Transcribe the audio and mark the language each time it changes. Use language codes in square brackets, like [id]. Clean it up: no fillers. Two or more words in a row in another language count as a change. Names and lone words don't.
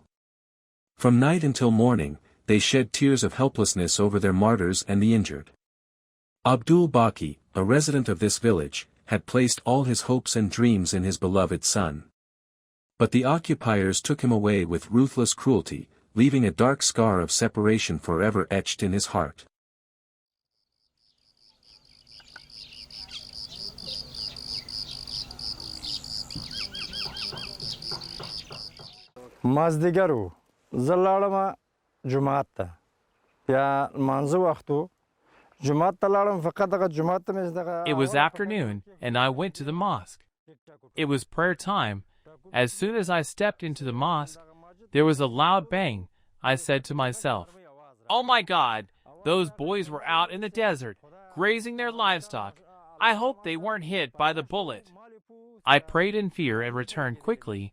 [en] From night until morning, they shed tears of helplessness over their martyrs and the injured. Abdul Baki, a resident of this village, had placed all his hopes and dreams in his beloved son. But the occupiers took him away with ruthless cruelty, leaving a dark scar of separation forever etched in his heart. [ps] مازدیګرو زه لاړم جمعات ته بیا لمانځه وخت و جمعات ته لاړم فقط دغه جمعات ته مې دغه [en] It was afternoon, and I went to the mosque. It was prayer time. As soon as I stepped into the mosque, there was a loud bang. I said to myself, "Oh my God, those boys were out in the desert, grazing their livestock. I hope they weren't hit by the bullet." I prayed in fear and returned quickly.